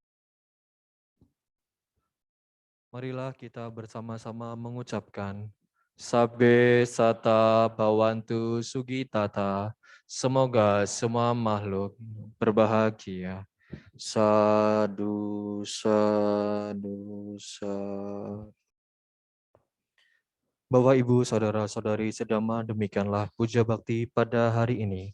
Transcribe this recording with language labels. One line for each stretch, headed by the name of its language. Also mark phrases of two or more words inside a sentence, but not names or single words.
Indonesian: Marilah kita bersama-sama mengucapkan
Pali: Sabe sata bawantu sugitata.
Indonesian: Semoga semua makhluk berbahagia.
Pali: Sadu, sadu, sadu.
Indonesian: Bapak, Ibu, Saudara-saudari sedama, demikianlah puja bakti pada hari ini.